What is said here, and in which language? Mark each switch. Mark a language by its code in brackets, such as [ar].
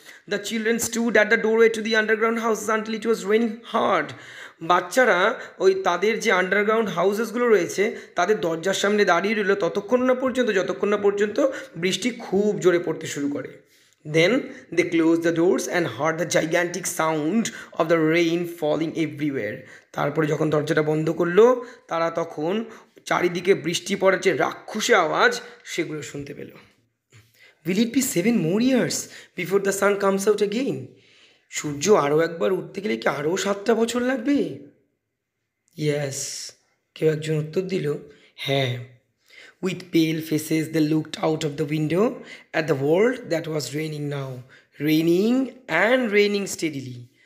[en] the children stood at the doorway to the underground houses until it was raining hard, [bn] বাচ্চারা ওই তাদের যে underground হাউসেসগুলো রয়েছে তাদের দরজার সামনে দাঁড়িয়ে রইল ততক্ষণ না পর্যন্ত যতক্ষণ না পর্যন্ত বৃষ্টি খুব জোরে পড়তে শুরু করে। [en] Then they close the doors and heard the gigantic sound of the rain falling everywhere. [bn] তারপরে যখন দরজাটা বন্ধ করলো তারা তখন চারিদিকে বৃষ্টি পড়ার যে রাক্ষসী আওয়াজ সেগুলো শুনতে পেল। [en] Will it be 7 more years before the sun comes out again? [bn] সূর্য আরও একবার উঠতে গেলে কি আরও 7টা বছর লাগবে? ইয়েস, কেউ একজন উত্তর দিল, হ্যাঁ। [en] With pale faces they looked out of the window at the world that was raining now, raining and raining steadily.